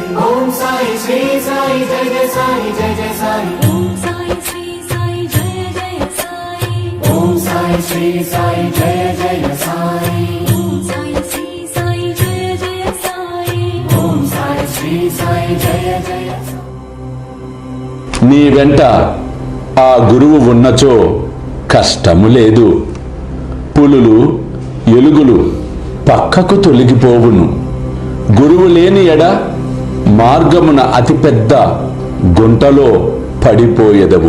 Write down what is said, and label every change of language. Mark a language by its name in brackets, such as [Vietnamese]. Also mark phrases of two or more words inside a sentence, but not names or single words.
[Hindi] ओम साई श्री साई जय जय साई जय जय साई। ओम साई श्री साई जय जय साई। ओम साई श्री साई जय जय साई। ओम साई श्री साई जय जय साई। ओम साई श्री साई जय जय साई। [Telugu] నీ వెంట ఆ గురువు ఉన్నచో కష్టము లేదు. పులులు ఎలుగులు పక్కకు తొలగిపోవును. గురువు లేని ఎడ మార్గమున అతిపెద్ద గుంటలో పడిపోయెదవు.